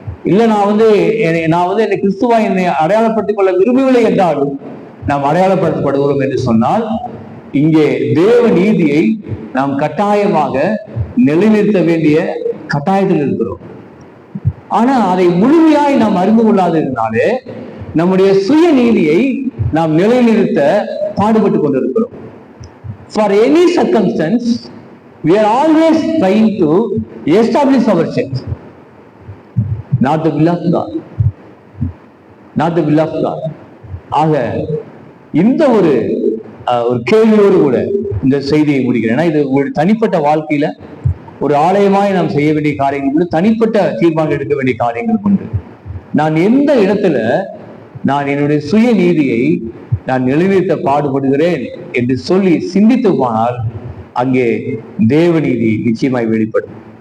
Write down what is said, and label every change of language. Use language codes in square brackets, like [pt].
[ta] இல்ல நான் என்னை கிறிஸ்துவா என்னை அடையாளப்படுத்திக் கொள்ள விரும்பவில்லை என்றாலும் நாம் அடையாளப்படுத்தப்படுகிறோம் என்று சொன்னால், இங்கே தேவ நீதியை நாம் கட்டாயமாக நிலைநிறுத்த வேண்டிய கட்டாயத்தில் இருக்கிறோம். ஆனா அதை முழுமையாய் நாம் அறிந்து கொள்ளாததுனாலே நம்முடைய சுய நீதியை நாம் நிலைநிறுத்த பாடுபட்டு கொண்டிருக்கிறோம். [en] For any circumstance, we are always trying to establish ourselves, not the will of God, not the will of God. [ta] ஆக இந்த ஒரு கேள்வியோடு கூட இந்த செய்தியை முடிக்கிறேன். ஏன்னா இது ஒரு தனிப்பட்ட வாழ்க்கையில ஒரு ஆலயமாய் நாம் செய்ய வேண்டிய காரியங்கள், தனிப்பட்ட தீர்மானம் எடுக்க வேண்டிய காரியங்கள் உண்டு. நான் எந்த இடத்துல நான் என்னுடைய சுய நீதியை நான் நிலைநிறுத்த பாடுபடுகிறேன் என்று சொல்லி சிந்தித்து போனால் அங்கே தேவ நீதி நிச்சயமாய் வெளிப்படும்.